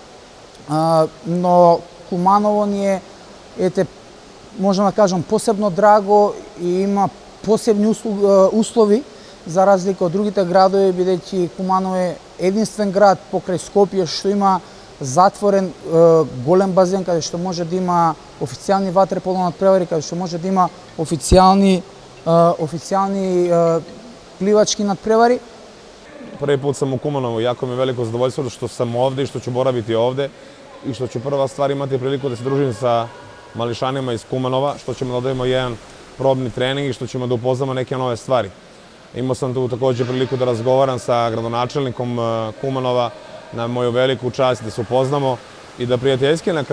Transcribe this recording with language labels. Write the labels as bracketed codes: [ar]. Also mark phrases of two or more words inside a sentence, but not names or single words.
[mk] но Куманово ни е, можам да кажам, посебно драго и има посебни услови за разлика од другите градови, бидејќи Куманово е единствен град покрај Скопје што има затворен голем базен каде што може да има официјални ватерполо надпревари, каде што може да има официјални пливачки надпревари. [sr] Први пut sam u Kumanovu, jako mi je veliko zadovoljstvo što sam ovde i što ću boraviti ovde i što ću prva stvar imati priliku da se družim sa mališanima iz Kumanova, što ćemo da odajemo jedan probni trening i što ćemo da upoznamo neke nove stvari. Imao sam tu takođe priliku da razgovaram sa gradonačelnikom Kumanova na moju veliku čast da se upoznamo i da prijateljski na